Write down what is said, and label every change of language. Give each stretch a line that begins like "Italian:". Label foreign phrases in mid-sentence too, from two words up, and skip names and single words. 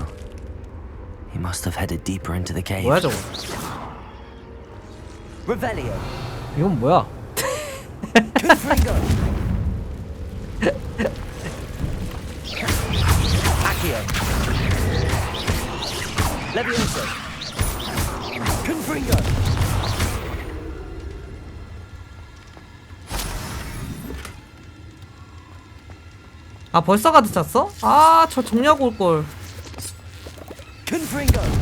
English: He must have headed deeper into the cave.
Korean: 뭐야 저거?
English: Revelio.
Korean: 이건 뭐야?
English: Confringo. Accio. Levioso. Confringo.
Korean: 아 벌써 가드 찼어? 아 저 정리하고 올걸.
English: Confringo.